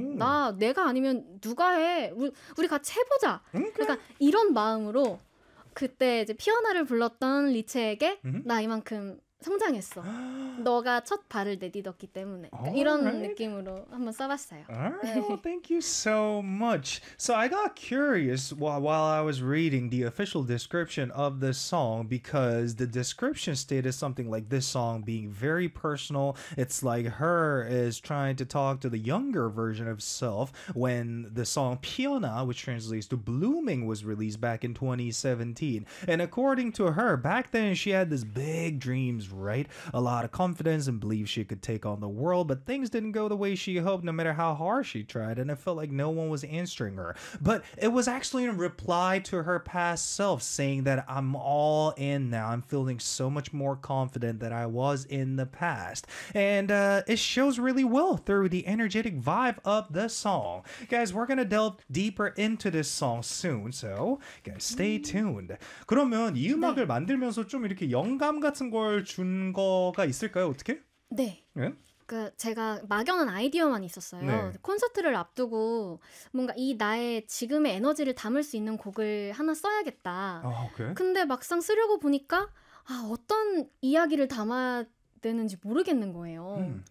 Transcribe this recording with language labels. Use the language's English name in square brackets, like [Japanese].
[Korean] 나 내가 아니면 누가 해. 우리 같이 해보자. [English] Okay. [Korean] 그러니까 이런 마음으로 그때 이제 피어나를 불렀던 리체에게 나 이만큼 성장했어. 너가 첫 발을 내딛었기 때문에 그러니까 이런 [English] right. [Korean] 느낌으로 한번 써봤어요. [English] Alright, well, thank you so much. So I got curious while I was reading the official description of this song because the description stated something like this song being very personal. It's like her is trying to talk to the younger version of self when the song Piona, which translates to blooming, was released back in 2017. And according to her, back then she had this big dream. Right, a lot of confidence and believed she could take on the world, but things didn't go the way she hoped no matter how hard she tried, and it felt like no one was answering her. But it was actually in reply to her past self saying that I'm all in now, I'm feeling so much more confident than I was in the past. And it shows really well through the energetic vibe of the song. Guys, we're gonna delve deeper into this song soon, so guys, stay tuned. [Korean] 그러면 이 음악을 네. 만들면서 좀 이렇게 영감 같은 걸 준 거가 있을까요? 어떻게? 네. 예? 그 제가 막연한 아이디어만 있었어요. 네. 콘서트를 앞두고 뭔가 이 나의 지금의 에너지를 담을 수 있는 곡을 하나 써야겠다. 아, 오케이. 근데 막상 쓰려고 보니까 아, 어떤 이야기를 담아야 되는지 모르겠는 거예요.